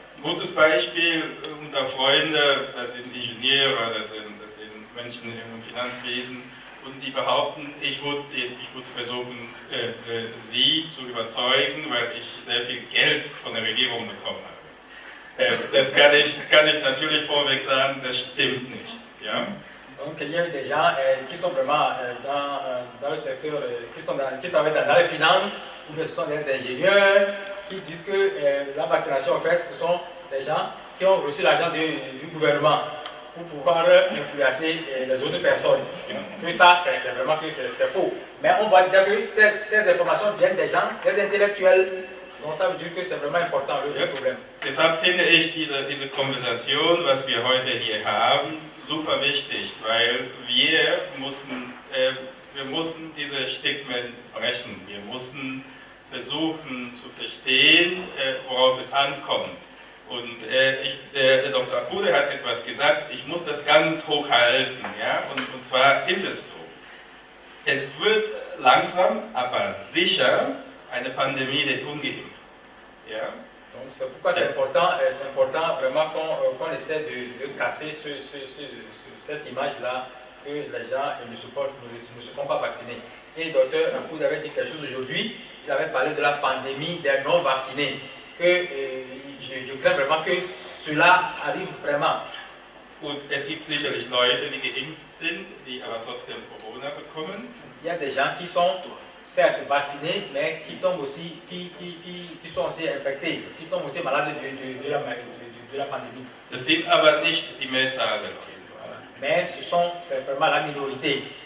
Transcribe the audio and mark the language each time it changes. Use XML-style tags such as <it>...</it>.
<de>Gutes Beispiel unter Freunde, das sind Ingenieure, das sind Menschen im Finanzwesen, und die behaupten, ich würde versuchen, sie zu überzeugen, weil ich sehr viel Geld von der Regierung bekommen habe. Das kann ich natürlich vorweg sagen, das stimmt nicht. Ja?</de> <fr>Donc il y a des gens qui sont vraiment dans le secteur, qui travaillent dans les finances, ou bien ce sont des ingénieurs qui disent que la vaccination, en fait, ce sont des gens qui ont reçu l'argent du gouvernement pour pouvoir influencer les autres personnes. Que ça, c'est vraiment que c'est faux. Mais on voit déjà que ces informations viennent des gens, des intellectuels. Donc ça veut dire que c'est vraiment important, le problème.</fr> <de>Deshalb finde ich diese Konversation, was wir heute hier haben, super wichtig, weil wir müssen wir mussten diese Stigmen brechen. Wir mussten versuchen zu verstehen, worauf es ankommt. Und der Dr. Apude hat etwas gesagt, ich muss das ganz hoch halten. Ja? Und zwar ist es so. Es wird langsam, aber sicher eine Pandemie der Ungeimpften. Ja?</de> <fr>Donc c'est pourquoi c'est important vraiment qu'on essaie de casser cette image-là que les gens ne se font pas vacciner. Et le docteur Apoud avait dit quelque chose aujourd'hui, il avait parlé de la pandémie des non-vaccinés, que je crains vraiment que cela arrive vraiment.</fr> <de>Und es gibt sicherlich Leute, die geimpft sind, die aber trotzdem Corona bekommen.</de> <fr>Il y a des gens qui sont certes vaccinés, mais qui tombent aussi, qui sont aussi infectés, qui tombent aussi malades de la pandémie.</fr> <de>Das sind aber nicht die Mehrzahl.</de> <fr>Mais c'est vraiment la minorité.</fr>